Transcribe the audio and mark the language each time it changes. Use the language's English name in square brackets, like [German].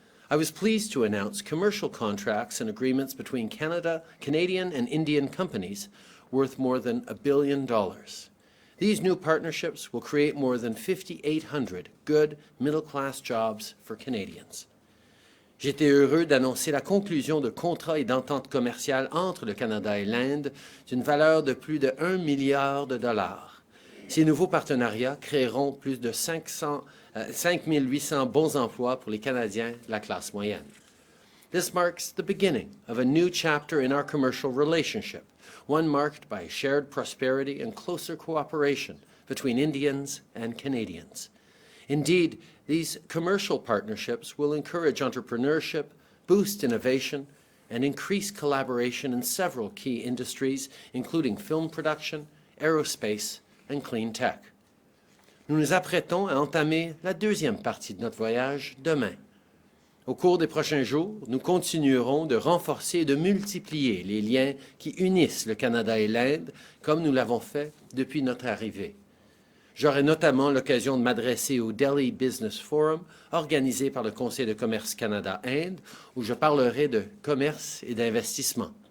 [English] I was pleased to announce commercial contracts and agreements between Canadian and Indian companies worth more than $1 billion. These new partnerships will create more than 5,800 good middle-class jobs for Canadians. [French] J'étais heureux d'annoncer la conclusion de contrats et d'ententes commerciales entre le Canada et l'Inde d'une valeur de plus de 1 milliard de dollars. Ces nouveaux partenariats créeront plus de 5 800 bons emplois pour les Canadiens de la classe moyenne. [English] This marks the beginning of a new chapter in our commercial relationship, one marked by shared prosperity and closer cooperation between Indians and Canadians. Indeed, these commercial partnerships will encourage entrepreneurship, boost innovation, and increase collaboration in several key industries, including film production, aerospace, and clean tech. [French] Nous nous apprêtons à entamer la deuxième partie de notre voyage demain. Au cours des prochains jours, nous continuerons de renforcer et de multiplier les liens qui unissent le Canada et l'Inde, comme nous l'avons fait depuis notre arrivée. J'aurai notamment l'occasion de m'adresser au Delhi Business Forum, organisé par le Conseil de commerce Canada-Inde, où je parlerai de commerce et d'investissement.